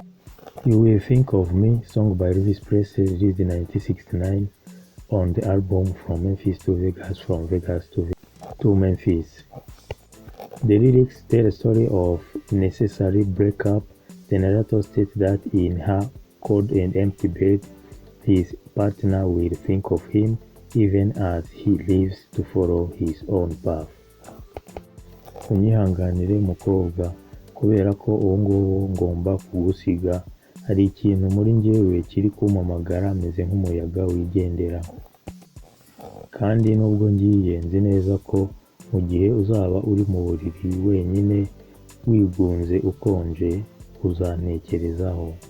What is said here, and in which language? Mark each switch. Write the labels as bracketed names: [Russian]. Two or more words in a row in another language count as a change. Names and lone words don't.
[English] You Will Think of Me, song by Elvis Presley, released in nineteen sixty-nine on the album From Memphis to Vegas, From Vegas to Ve-, to Memphis. The lyrics tell a story of necessary breakup. The narrator states that in her cold and empty bed, his partner will think of him even as he leaves to follow his own path. [Kinyarwanda] Unyihanganire mukobwa, kubera ko ubu ngubu ngomba kugusiga. Hari ikintu muri njyewe kiri kumpamagara, meze nk'umuyaga wigendera. Kandi nubwo ngiye, nzi neza ko mu gihe uzaba uri mu buriri wenyine, wigunze, ukonje, uzantekerezaho.